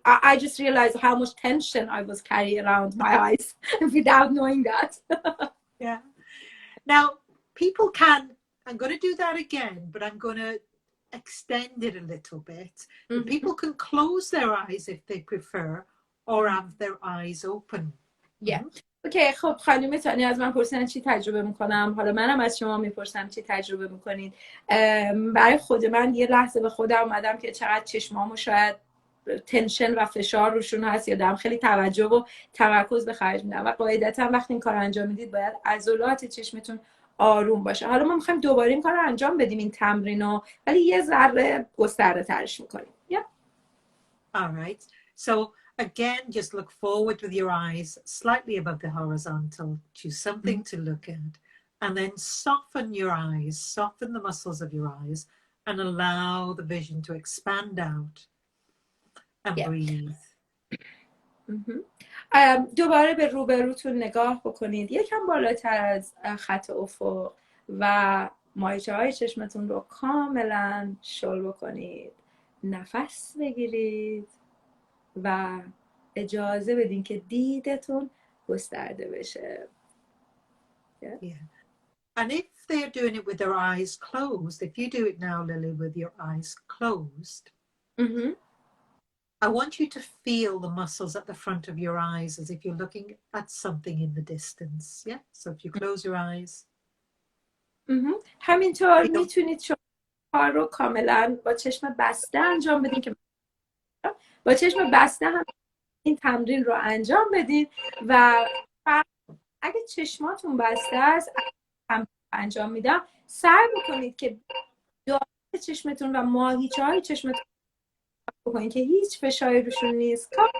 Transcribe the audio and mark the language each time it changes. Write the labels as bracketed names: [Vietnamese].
[English] I just realized how much tension I was carrying around my eyes without knowing that. Yeah. Now, people can, I'm going to do that again, but I'm going to extend it a little bit. People can close their eyes if they prefer or have their eyes open. Yeah. Okay. [Persian] خب خانم تانیا از من پرسیدن چی تجربه میکنم، حالا منم از شما میپرسم چی تجربه میکنید. برای خود من یه لحظه به خودم اومدم که چقدر چشمامو شاید تنشن و فشار روشون هست یا دارم خیلی توجه و تمرکز به خرج میدم و قاعدتا وقتی این کار انجام میدید باید عضلات چشمتون آروم باشه. حالا ما میخوایم دوباره این کار رو انجام بدیم، این تمرینو، ولی یه ذره گسترده ترش میکنیم. [English] All right. So Again, just look forward with your eyes slightly above the horizontal. Choose something to look at. And then soften your eyes, soften the muscles of your eyes, and allow the vision to expand out. And breathe. [Persian] دوباره به روبروتون نگاه بکنید، یکم بالاتر از خط افق، و ماهیچه های چشمتون رو کاملا شل بکنید. نفس بگیرید و اجازه بدین که دیدتون گسترده بشه. [English] And if they're doing it with their eyes closed, if you do it now, Lily, with your eyes closed, I want you to feel the muscles at the front of your eyes as if you're looking at something in the distance. Yeah. So if you close your eyes. [Persian] همینطور میتونید شما کار رو کاملا با چشم بسته انجام بدین، که با چشم بسته هم این تمرین رو انجام بدید و اگه چشماتون بسته است انجام میدم، سعی بکنید که داخل چشمتون و ماهیچه های چشمتون بکنید که هیچ فشاری روشون نیست.